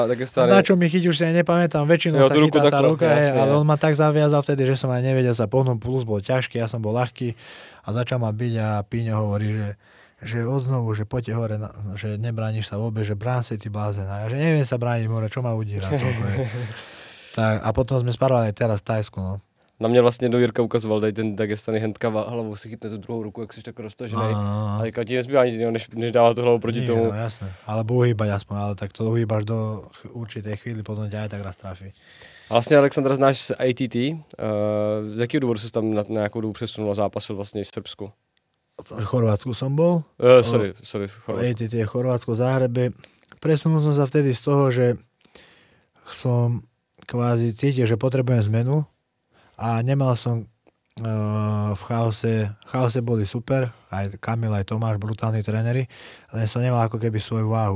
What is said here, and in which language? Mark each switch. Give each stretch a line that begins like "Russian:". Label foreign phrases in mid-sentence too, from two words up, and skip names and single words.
Slovak: Na čo mi chytil, už si aj nepamätám, väčšinou sa chytá tá ruka, ale on ma tak zaviazal vtedy, že som aj nevedel sa pohnúť, plus bol ťažký, ja som bol ľahký a začal ma byť a Píňo hovorí, že odznovu, že poďte hore, že nebrániš sa vôbec, že brán si ty blázen. A ja že neviem sa brániť, more, čo ma udíra. Tak, a potom sme sparovali aj teraz v Tajsku, no.
Czech: Na mě vlastně do Jirka ukazoval tady ten Dagestany hendka, hlavou si chytne tu druhou ruku, jak jsi tak roztažený. A říkal, ti nezbývá nic jiného, než dávat tu hlavu proti tomu. No
Slovak: jasné, alebo uhýbať aspoň, ale tak to uhýbaš do určitej chvíli, potom ťa aj tak raz trafí.
Czech: A vlastně Alexandra znáš z ATT, z jakého důvodu jsi tam na nějakou dobu přesunul a zápasil vlastně v Srbsku?
Slovak: V Chorvátsku som bol. Sorry, v Chorvátsku. ATT je Chorvátsko, Záhrebe. Presunul som sa vtedy z toho, že som kvázi cítil, že potrebujem zmenu. A nemal som v chaose boli super, aj Kamil, aj Tomáš, brutálni tréneri, len som nemal ako keby svoju váhu.